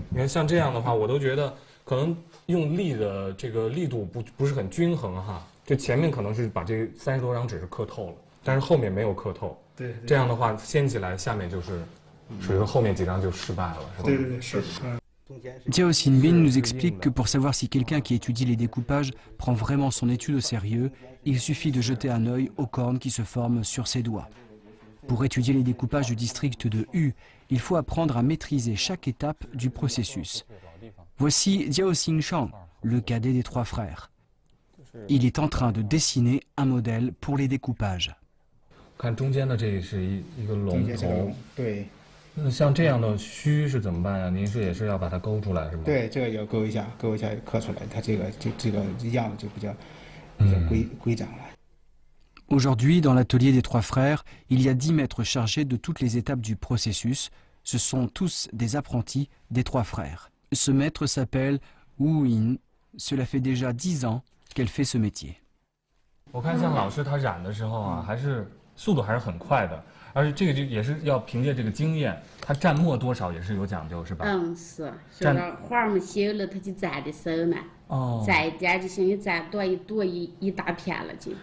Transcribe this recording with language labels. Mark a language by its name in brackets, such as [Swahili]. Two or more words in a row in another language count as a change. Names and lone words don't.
[Chinese] 你看像这样的话，我都觉得可能用力的这个力度不是很均衡哈。就前面可能是把这30多张纸是刻透了，但是后面没有刻透。对。这样的话掀起来，下面就是属于后面几张就失败了，是吧？对，是。 [French] Jiao Xinbin nous explique que pour savoir si quelqu'un qui étudie les découpages prend vraiment son étude au sérieux, il suffit de jeter un œil aux cornes qui se forment sur ses doigts. Pour étudier les découpages du district de Hu, il faut apprendre à maîtriser chaque étape du processus. Voici Jiao Xingshang, le cadet des 3 frères. Il est en train de dessiner un modèle pour les découpages. [Chinese] 看中间的这是一个龙头。对。那像这样的须是怎么办呀？您也是要把它勾出来是吗？对，这个要勾一下刻出来，它这个样子就比较规整了。 [French] Aujourd'hui, dans l'atelier des 3 frères, il y a 10 maîtres chargés de toutes les étapes du processus. Ce sont tous des apprentis des 3 frères. Ce maître s'appelle Wu Yin. Cela fait déjà 10 ans qu'elle fait ce métier. [Chinese] 我看像老师他染的时候啊，还是速度还是很快的。而且这个就也是要凭借这个经验，它蘸墨多少也是有讲究，是吧？是，说到画儿嘛写了，他就蘸的手呢。蘸一点就行，你蘸多一大片了就。